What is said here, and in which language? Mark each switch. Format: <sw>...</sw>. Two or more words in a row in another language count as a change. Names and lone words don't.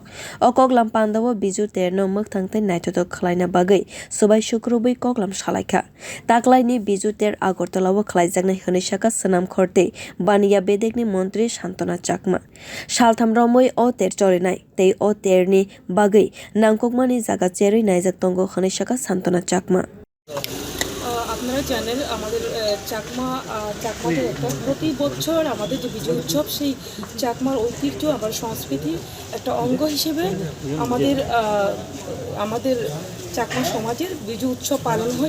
<trp>O koklam pandao Biju terno mwkthang tei naithothok khwlaina bagwi subai sukrubui koklam salaikha. Taklaini Biju ter agortolao khwlaijaknai hwnui swnam khorte baniya bedekni montri Santana Chakma. Salthang romoi o ter chorinai tei o terni bagwi nangkokmani jaga cherui naijak tongo hwnui Santana Chakma.</trp> <bn>আপনারা জানেন আমাদের চাকমাদের একটা প্রতি বছর আমাদের যে বিজয় উৎসব সেই চাকমার ঐতিহ্য আবার সংস্কৃতি একটা অঙ্গ হিসেবে আমাদের চাকমা সমাজের বিজু উৎসব পালন হয়।</bn>